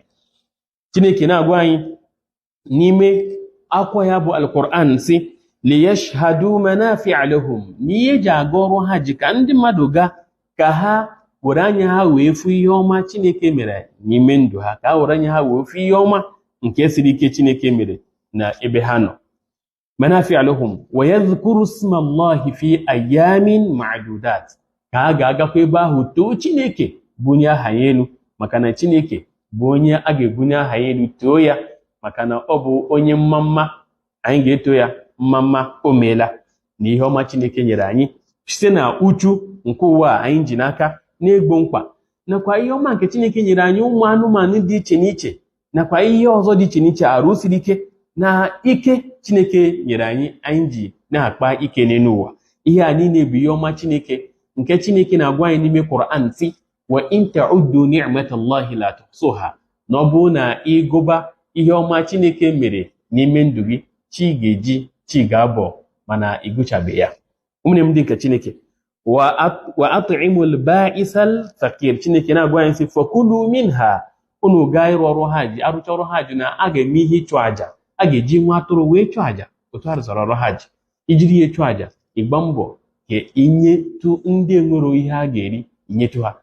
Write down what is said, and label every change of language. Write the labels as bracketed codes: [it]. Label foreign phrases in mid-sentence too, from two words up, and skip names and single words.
[ig] Chineke na-agwa anyị n'ime akwụkwọ ya bụ Al-Qur'an sị [ar] ليشهدوا منافع لهم, [ig] n'ihe ji aga ọrụ Hajj ka ndị mmadụ ga ka ha were anya ha wee fụ ihe ọma Chineke mere n'ime ndụ ha, ka ha were anya ha wee fụ ihe ọma nke siri ike Chineke mere na ebe ha nọ. [ar] منافع لهم ويذكر اسم الله في أيام معدودات [ig] ka a ga-agakwa ebe ahụ too Chineke bunye aha ya elu maka na Chineke bụ onye a ga-ebunye aha ya elu too ya maka na ọ bụ onye mmamma anyị ga-eto ya mmamma o meela na ihe ọma Chineke nyere anyị site na uchu nke ụwa anyị ji n'aka na-egbo mkpa nakwa ihe ọma nke Chineke nyere anyị ụmụ anụmanụ dị iche n'iche nakwa ihe ọzọ dị iche n'iche arụ siri ike na ike Chineke nyere anyị ji na-akpa ike n'elu ụwa. Ihe a niile bụ ihe ọma Chineke nke Chineke na-agwa anyị n'ime Quran sị [ar] وإن تعدوا نعمة الله لا تحصوها [ig] na ọ bụrụ na ịgụba ihe ọma Chineke mere n'ime ndụ gị chi ga-abọ mana ịgụchabe ya. Ụmụnne m dị nke Chineke [ar] وأطعموا البائس الفقير [ig] Chineke na-agwa anyị sị [ar] فكلوا منها [ig] unu gaa ịrụ ọrụ Hajj arụcha ọrụ Hajj na a ga-eme ihe ịchụ àjà a ga-eji nwa atụrụ wee chụọ àjà otu a rụzara ọrụ Hajj ijiri ya chụọ àjà ịgba mbọ ka inyetu ndị enwero ihe a ga-eri inyetu ha.